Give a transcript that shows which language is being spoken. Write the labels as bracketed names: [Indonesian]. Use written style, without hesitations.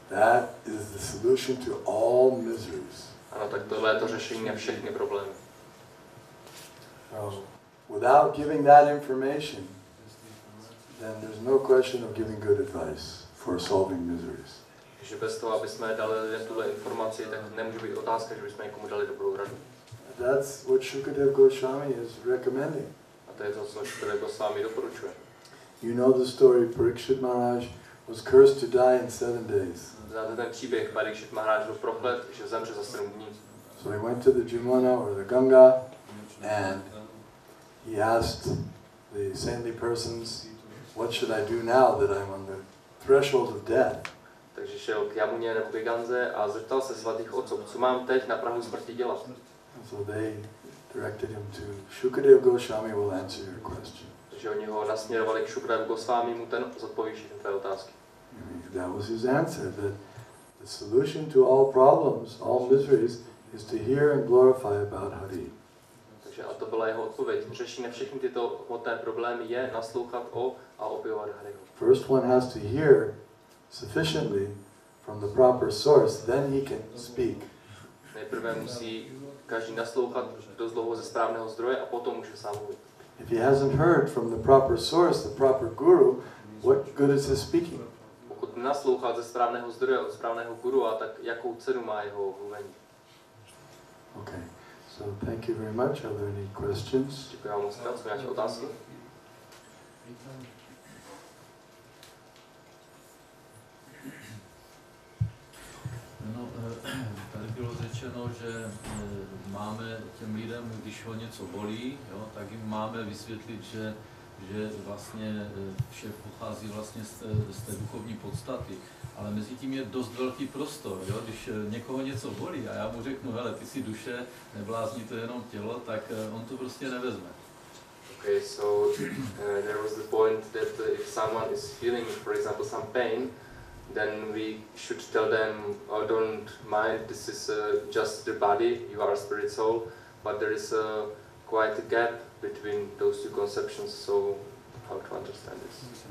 [English] That is the solution to all miseries. [Czech] Ano, tak tohle je to řešení na všechny problémy. [English] So, without giving that information, then there's no question of giving good advice for solving miseries. [Czech] Takže bez toho, aby jsme dali lidem tuhle informaci, tak nemůže být otázka, že bychom někomu dali dobrou radu. [English] That's what Vyasa-puja Goswami is recommending. [Czech] A to je to, co Vyasa-puja Goswami doporučuje. [English] You know the story, Parikshit Maharaj was cursed to die in 7 days. [Czech] Znáte ten příběh, Parikshit Maharaj byl proklet, že zemře za 7 dní. [English] So he went to the Jamuna or the Ganga and he asked the saintly persons, what should I do now that I'm on the threshold of death? [Czech] Takže šel k Jamuně nebo k Ganze a zeptal se svatých otců, co mám teď na prahu smrti dělat. [English] So they directed him to Shukadeva Goswami will answer your question. [Czech] Takže oni ho nasměrovali k Šukadevu Gosvámimu, ten zodpoví všechny tvé otázky. [English] That was his answer, that the solution to all problems, all miseries, is to hear and glorify about Hari. [Czech] Takže a to byla jeho odpověď. Řešení na všechny tyto hmotné problémy je naslouchat o a opěvovat Hariho. [English] First one has to hear sufficiently from the proper source, then he can speak. [Czech] Nejprve musí každý naslouchat dost dlouho ze správného zdroje a potom může sám mluvit. [English] If he hasn't heard from the proper source, the proper guru, what good is his speaking? [Czech] Pokud naslouchá ze správného zdroje od správného guru, a tak jakou cenu má jeho mluvení? [English] Okay, so thank you very much. Are there any questions? [Czech] Děkuji vám moc krát. Jsou nějaké otázky? No, tady bylo řečeno, že máme těm lidem, když ho něco bolí, jo, tak jim máme vysvětlit, že vlastně vše pochází vlastně z té duchovní podstaty. Ale mezi tím je dost velký prostor, jo? Když někoho něco bolí a já mu řeknu, hele, ty jsi duše, neblázni, to je jenom tělo, tak on to prostě nevezme. [English] Okay, so there was the point that if someone is feeling, for example, some pain, then we should tell them, oh, don't mind, this is just the body, you are a spirit soul, but there is quite a gap between those two conceptions, so how to understand this?